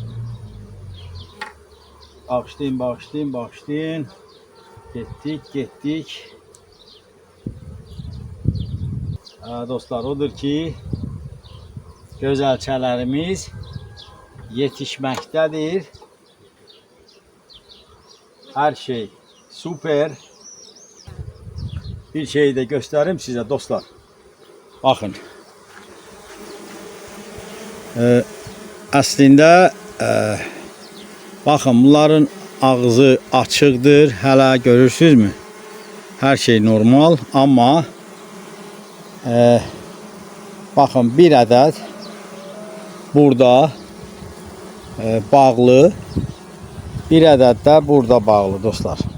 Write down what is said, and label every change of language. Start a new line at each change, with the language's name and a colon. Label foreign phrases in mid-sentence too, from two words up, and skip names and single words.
Azerbaijani: Bağışlayın. Getdik. Dostlar, odur ki, gözəlçələrimiz yetişməkdədir.
Turkish: Her şey süper. Bir şeyi de göstereyim size dostlar. Bakın.
Azerbaijani: Əslində baxın, bunların ağzı açıqdır. Hələ görürsünüzmü? Hər şey normal, amma baxın, bir ədəd burada bağlı, bir ədəd də burada bağlı dostlar.